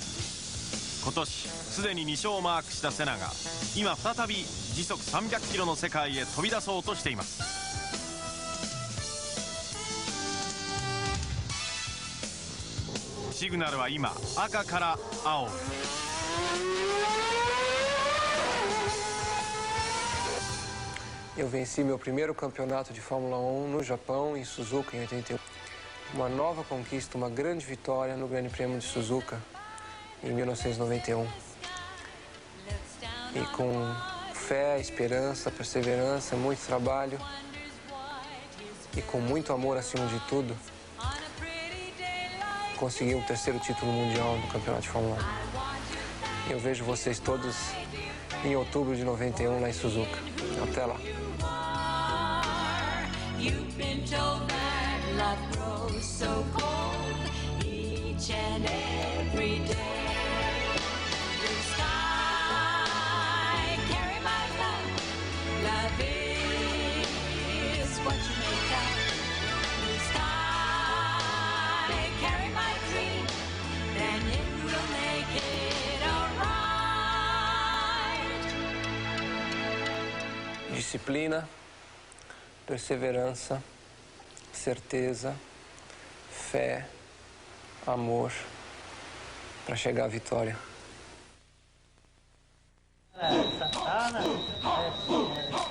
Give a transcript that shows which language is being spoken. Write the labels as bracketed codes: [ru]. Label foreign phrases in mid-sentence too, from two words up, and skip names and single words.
[ja] 今年すでに2勝をマークしたセナが今再び時速300キロの世界へ飛び出そうとしています。シグナルは今赤から青へ。 [pt] Eu venci meu primeiro campeonato de Fórmula 1 no Japão, em Suzuka, em 81. Uma nova conquista, uma grande vitória no Grande Prêmio de Suzuka, em 1991. E com fé, esperança, perseverança, muito trabalho e com muito amor acima de tudo, consegui o terceiro título mundial do Campeonato de Fórmula 1. Eu vejo vocês todos em outubro de 91 lá em Suzuka. Até lá. [en] You've been told that love grows so cold each and every day. Blue sky, carry my love. Love is what you make of. Blue sky, carry my dream. Then it will make it alright. [pt] Disciplina, perseverança, certeza, fé, amor, para chegar à vitória.